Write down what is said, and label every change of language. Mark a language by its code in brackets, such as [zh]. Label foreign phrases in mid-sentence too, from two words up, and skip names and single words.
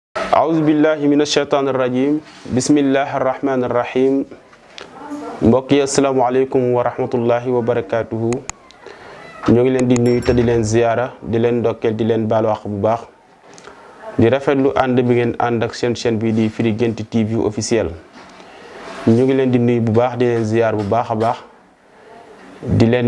[ar] أعوذ بالله من الشيطان الرجيم بسم الله الرحمن الرحيم [wo] mbokk yi [ar] السلام عليكم ورحمة الله وبركاته [wo] ñoo ngi leen di nuyu te di leen ziyaara di leen ndokkeel di leen baalu àq bu baax di rafetlu ànd bi ngeen ànd ak seen chaîne bi di Firi Guent TV officiel ñu ngi leen di nuyu bu baax di leen ziyaar bu baax a baax di leen